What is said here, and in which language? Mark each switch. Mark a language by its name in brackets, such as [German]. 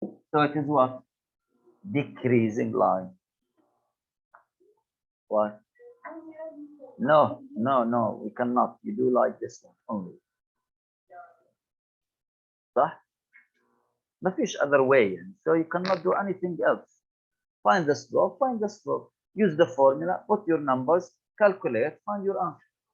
[English] So it is what? Decreasing line. What? No, no, no. We cannot. You do like this one only. [Arabic] صح؟ ما فيش [English] other way. So you cannot do anything else. Find the slope, find the slope. Use the formula, put your numbers, calculate, find your answer.